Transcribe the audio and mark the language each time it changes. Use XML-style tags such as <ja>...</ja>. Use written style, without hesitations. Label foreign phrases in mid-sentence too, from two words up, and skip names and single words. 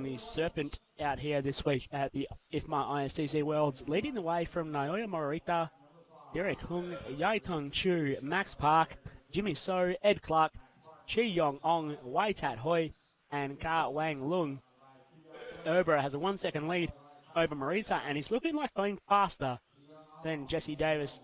<en>the Serpent out here this week at the IFMAR ISTC Worlds, leading the way from Naoya Morita, Derek Hung, Yai Tong Chu, Max Park, Jimmy So, Ed Clark, Chi Yong Ong, Wai Tat Hoi, and Ka Wang Lung. Erber has a 1 second lead over Morita, and he's looking like going faster than Jesse Davis.</en>